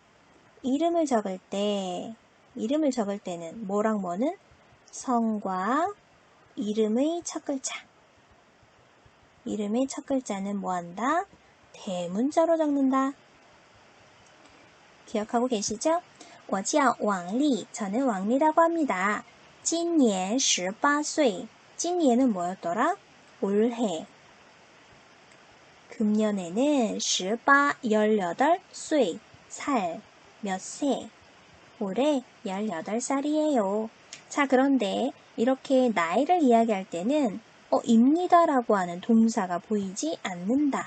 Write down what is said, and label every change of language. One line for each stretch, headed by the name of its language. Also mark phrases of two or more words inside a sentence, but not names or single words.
Korean: 이름을 적을 때는 뭐랑 뭐는 성과 이름의 첫 글자. 이름의 첫 글자는 뭐한다? 대문자로 적는다. 기억하고 계시죠?
Chinese: 我叫王丽,
Korean: 저는 왕리라고 합니다.
Chinese: 今年18岁.
Korean: 今年은 뭐였더라? 올해. 금년에는 18, 18岁, 살, 몇 세. 올해 18살이에요. 자, 그런데 이렇게 나이를 이야기할 때는 입니다라고 하는 동사가 보이지 않는다.